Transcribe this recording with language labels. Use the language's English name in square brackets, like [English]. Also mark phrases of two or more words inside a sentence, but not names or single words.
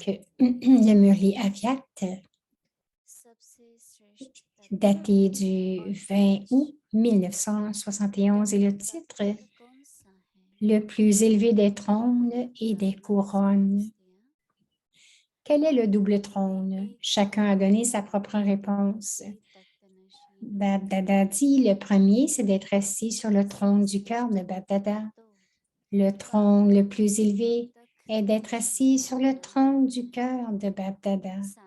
[French] Donc, le Murli Avyakt, [Hindi] सबसे श्रेष्ठ [French] daté du 20 août 1971, et le titre [Hindi] कौन सा है [French] le plus élevé des trônes et des couronnes. Quel est le double trône? Chacun a donné sa propre réponse. Bab-Dada dit, le premier, c'est d'être assis sur le trône du cœur de Bab-Dada. Le trône le plus élevé est d'être assis sur le trône du cœur de Bab-Dada.